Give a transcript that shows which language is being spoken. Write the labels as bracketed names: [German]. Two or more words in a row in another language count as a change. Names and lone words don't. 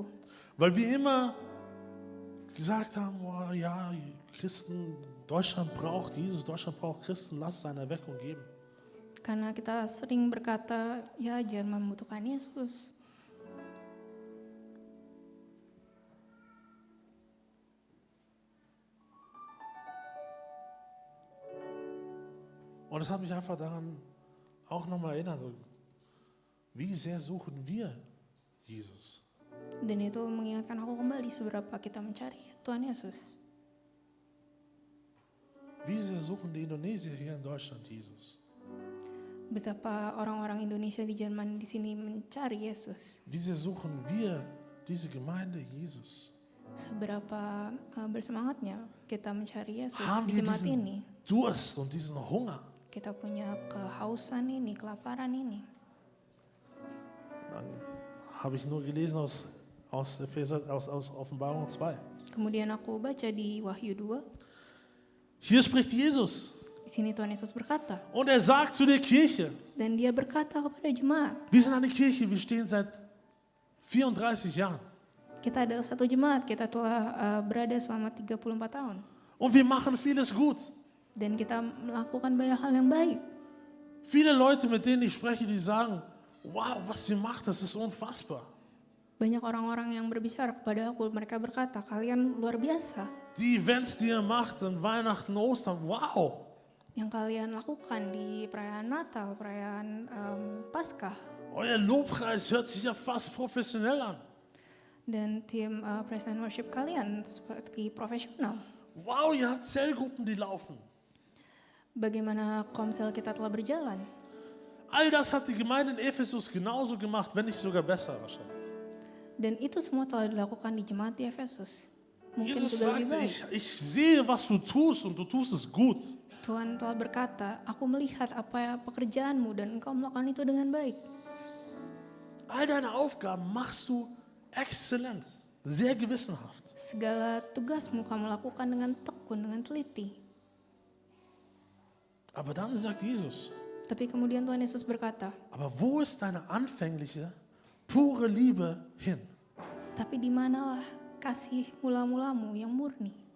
[German] weil wir immer gesagt haben, oh, ja, Christen, Deutschland braucht Jesus, Deutschland braucht Christen, lass es eine Erweckung geben. [Indonesian] Karena kita sering berkata, ya Jerman membutuhkan Yesus. [German] Und es hat mich einfach daran auch nochmal erinnert, wie sehr suchen wir Jesus? [Indonesian] Dan itu mengingatkan aku kembali seberapa kita mencari Tuhan Yesus. [German] Wie sehr suchen die Indonesier hier in Deutschland Jesus? [Indonesian] Betapa orang-orang Indonesia di Jerman di sini mencari Yesus. [German] Wie sehr suchen wir diese Gemeinde Jesus? [Indonesian] Seberapa bersemangatnya kita mencari Yesus [German] Haben [Indonesian] di [German] wir [Indonesian] jemaat [German] diesen [Indonesian] ini. [German] Durst und diesen Hunger? [Indonesian] Kita punya kehausan ini, kelaparan ini. [German] Dann habe ich nur gelesen aus Offenbarung 2. [Indonesian] Kemudian aku baca di Wahyu 2, [German] Hier spricht Jesus [Indonesian] di sini Tuhan Yesus berkata, [German] und er sagt zu der Kirche, [Indonesian] dan dia berkata kepada jemaat, [German] wir sind eine Kirche, wir stehen seit 34 Jahren [Indonesian] kita adalah satu jemaat, kita telah berada selama 34 tahun. [German] und wir machen vieles gut. [Indonesian] Dan kita melakukan banyak hal yang baik. [German] Viele Leute, mit denen ich spreche, die sagen, wow, was ihr macht, das ist unfassbar. [Indonesian] Banyak orang-orang yang berbicara kepada aku, mereka berkata, kalian luar biasa. [German] Die Events, die ihr macht an Weihnachten, Ostern, wow. [Indonesian] Yang kalian lakukan di perayaan Natal, perayaan Paskah. [German] Euer Lobpreis hört sich ja fast professionell an. [Indonesian] Dan tim [English] praise and worship [Indonesian] kalian seperti profesional. [German] Wow, ihr habt Zellgruppen, die laufen. [Indonesian] Bagaimana komsel kita telah berjalan. [German] All das hat die Gemeinde in Ephesus genauso gemacht, wenn nicht sogar besser wahrscheinlich. [Indonesian] Dan itu semua telah dilakukan di jemaat di Efesus. Mungkin [German] Jesus [Indonesian] juga lebih [German] sagte, [Indonesian] baik. [German] ich sehe, was du tust und du tust es gut. [Indonesian] Tuhan telah berkata, aku melihat apa pekerjaanmu dan engkau melakukan itu dengan baik. [German] All deine Aufgaben machst du exzellent, sehr gewissenhaft. [Indonesian] Segala tugasmu kamu lakukan dengan tekun, dengan teliti. [German] Aber dann sagt Jesus, [Indonesian] Tapi kemudian Tuhan Yesus berkata, [German] aber wo ist deine anfängliche, pure Liebe hin? [Indonesian] tapi di manalah kasih mula-mulamu yang murni?